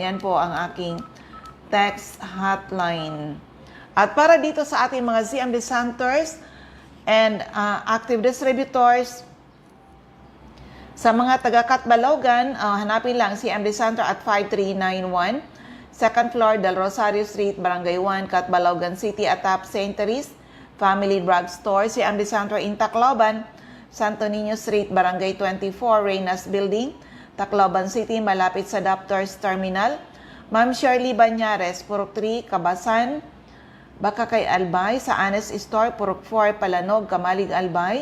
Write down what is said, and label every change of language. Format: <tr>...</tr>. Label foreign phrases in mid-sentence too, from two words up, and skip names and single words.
<tl>Yan po ang aking text hotline. At para dito sa ating mga CMD centers and</tl> <en>active distributors,</en> <tl>sa mga taga-Catbalogan, hanapin lang CMD Center at 5391,</tl> <en>second floor,</en> <tl>Del Rosario Street, Barangay 1, Catbalogan City, atop St. Therese Family Drug Store. CMD Center in Tacloban, Santo Niño Street, Barangay 24, Reynas Building, Tacloban City, malapit sa Doctors Terminal. Ma'am Shirley Banyares, Purok 3, Kabasan, Baka kay Albay, sa Anes Store, Purok 4, Palanog, Kamalig, Albay.</tl>